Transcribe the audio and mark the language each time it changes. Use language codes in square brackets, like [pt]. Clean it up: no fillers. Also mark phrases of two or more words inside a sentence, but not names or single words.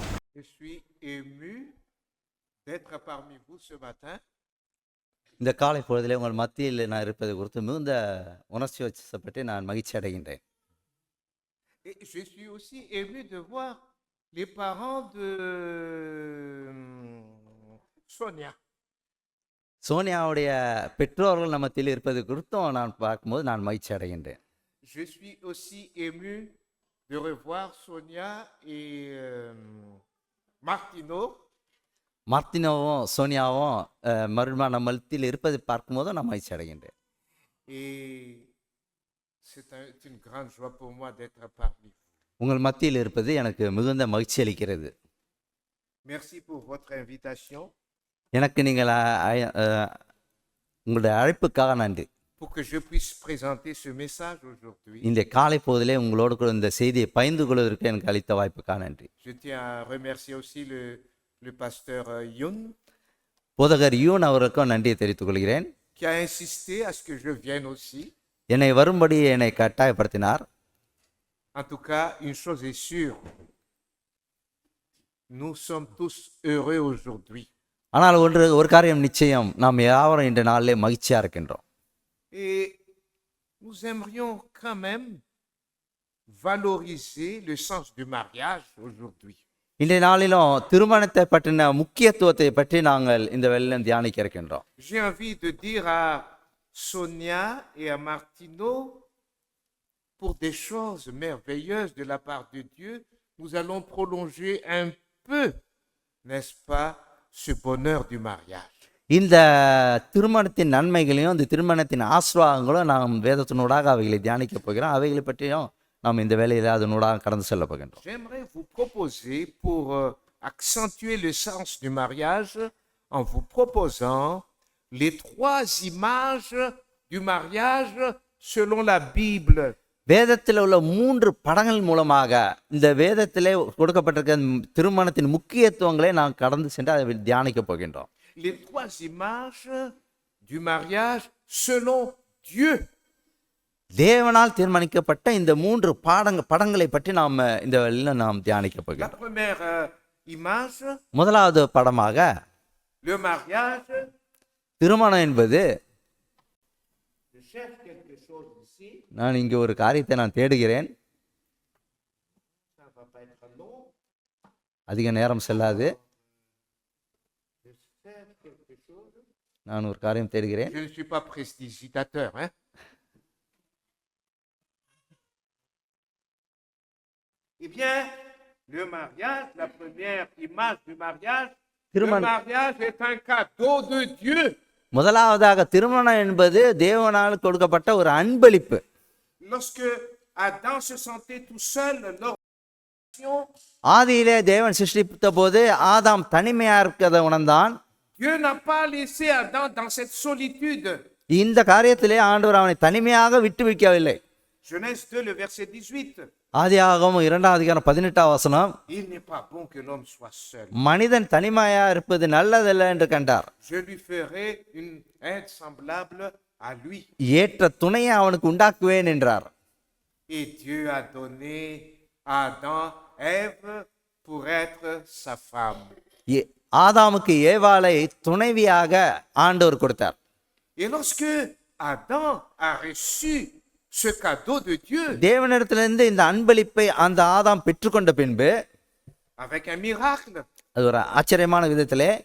[fr] Je suis ému d'être parmi vous ce matin. [ta] இந்த காலை பொழுதிலே உங்கள் மத்தியில் நான் இருப்பது குறித்து மிகுந்த உணர்ச்சி வசப்பட்டு நான் மகிழ்ச்சி அடைகின்றேன். [fr] Et je suis aussi ému de voir les parents de Sonia. [ta] சோனியாவுடைய பெற்றோர்கள் நம்ம மத்தியில் இருப்பது குறித்தும் நான் பார்க்கும்போது நான் மகிழ்ச்சி அடைகின்றேன். [fr] Je suis aussi ému de revoir Sonia et Martino. [ta] மார்த்தினோவும் சோனியாவும் மறுபடியும் நம்ம மத்தியில் இருப்பதை பார்க்கும்போது நான் மகிழ்ச்சி அடைகின்றேன். [fr] Et c'est une grande joie pour moi d'être parmi vous. [ta] உங்கள் மத்தியில் இருப்பது எனக்கு மிகுந்த மகிழ்ச்சி அளிக்கிறது. [fr] Merci pour votre invitation. [ta] எனக்கு நீங்கள் உங்களுடைய அழைப்புக்காக நன்றி. [fr] Pour que je puisse présenter ce message aujourd'hui. [ta] இந்த காலை பொழுதிலே உங்களோடு கூட இந்த செய்தியை பகிர்ந்து கொள்வதற்கு எனக்கு அளித்த வாய்ப்புக்காக நன்றி. [fr] Je tiens à remercier aussi le pasteur Youn [ta] போதகர் யூன் அவருக்கும் நன்றியை தெரிவித்துக் கொள்கிறேன். [fr] qui a insisté à ce que je vienne aussi. [ta] என்னை வரும்படி என்னை கட்டாயப்படுத்தினார். [fr] En tout cas, une chose est sûre, nous sommes tous heureux aujourd'hui. [ta] ஆனால் ஒரு காரியம் நிச்சயம், நாம் யாவரும் இந்த நாளிலே மகிழ்ச்சியா இருக்கின்றோம். [fr] Et nous aimerions quand même valoriser le sens du mariage aujourd'hui. [ta] இன்றைய நாளிலும் திருமணத்தை பற்றின முக்கியத்துவத்தை பற்றி நாங்கள் இந்த வேளையிலும் தியானிக்க இருக்கின்றோம். [fr] J'ai envie de dire à Sonia et à Martino, pour des choses merveilleuses de la part de Dieu, nous allons prolonger un peu, n'est-ce pas, ce bonheur du mariage. [ta] இந்த திருமணத்தின் நன்மைகளையும் இந்த திருமணத்தின் ஆசீர்வாதங்களும் நாம் வேதத்தினூடாக அவைகளை தியானிக்க போகிறோம். அவைகளை பற்றியும் நாம் இந்த வேளையில் அதனூடாக கடந்து செல்ல போகின்றோம். [fr] J'aimerais vous proposer, pour accentuer le sens du mariage, en vous proposant les 3 images du mariage selon la Bible. [ta] வேதத்தில் உள்ள 3 படங்கள் மூலமாக இந்த வேதத்திலே கொடுக்கப்பட்டிருக்க திருமணத்தின் முக்கியத்துவங்களை நாம் கடந்து சென்று அதை தியானிக்க போகின்றோம். [fr] Les 3 images du mariage selon Dieu. [ta] தேவனால் தீர்மானிக்கப்பட்ட இந்த 3 படங்களை பற்றி நாம் இந்த வேளையில் நாம் தியானிக்க [fr] La [ta] போகிறோம். [fr] première image, [ta] முதலாவது படமாக [fr] le mariage. [ta] திருமணம் என்பது, [fr] Je cherche quelque chose ici. [ta] நான் இங்கே ஒரு காரியத்தை நான் தேடுகிறேன். [fr] Ça ne va pas être long. [ta] அதிக நேரம் செல்லாது. [fr] Je cherche quelque chose. [ta] நான் ஒரு காரியம் தேடுகிறேன். [fr] Je ne suis pas prestidigitateur, hein. Eh bien, le mariage, la première image du mariage, le mariage est un cadeau de Dieu. [ta] முதலாவதாக திருமணம் என்பது தேவனால் கொடுக்கப்பட்ட ஒரு அன்பளிப்பு. [fr] Lorsque Adam se sentait tout seul lors de la création, [ta] ஆதியிலே தேவன் சிருஷ்டித்த போது ஆதாம் தனிமையா இருக்கிறத உணர்ந்தான். [fr] Dieu n'a pas laissé Adam dans cette solitude. [ta] இந்த காரியத்திலே ஆண்டவர் அவனை தனிமையாக விட்டு வைக்கவில்லை. [fr] Genèse 2, le verset 18. [ta] ஆதியாகமம் 2ஆம் அதிகாரம் 18ஆம் வசனம், [fr] Il n'est pas bon que l'homme soit seul. [ta] மனிதன் தனிமையா இருப்பது நல்லதல்ல என்று கண்டார். [fr] Je lui ferai une aide semblable à lui. [ta] ஏற்ற துணையை அவனுக்கு உண்டாக்குவேன் என்றார். [fr] Et Dieu a donné à Adam Ève pour être sa femme. [ta] ஆதாமுக்கு ஏவாளை துணைவியாக ஆண்டவர் கொடுத்தார். [fr] Et lorsque Adam a reçu ce cadeau de Dieu, [ta] தேவனிடத்திலிருந்து இந்த அன்பளிப்பை அந்த ஆதாம் பெற்றுக்கொண்ட பின்பு, [fr] avec un miracle, [ta] அது ஒரு ஆச்சரியமான விதத்திலே,